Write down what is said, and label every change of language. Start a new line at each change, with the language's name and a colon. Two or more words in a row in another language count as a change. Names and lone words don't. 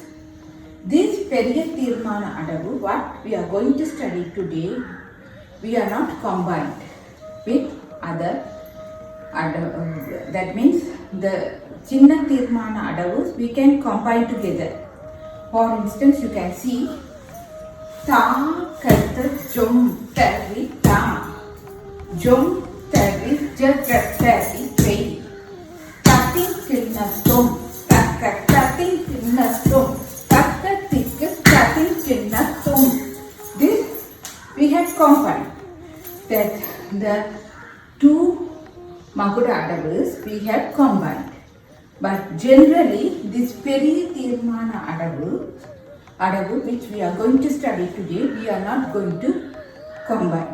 English: This Periya Tirmana Adavu, what we are going to study today, we are not combined with other Adavu. That means the Chinna Tirmana Adavus we can combine together. For instance, you can see Ta Kata Jom Tari Ta Jom Tari Jagatari Tari Tati Kinna Tom Taka Tati Kinna Tom Taka Tika Tati Kinna Tom. This we have combined. That the two Makuda Adavus we have combined. But generally this Periya Tirmana Adavu which we are going to study today, we are not going to combine.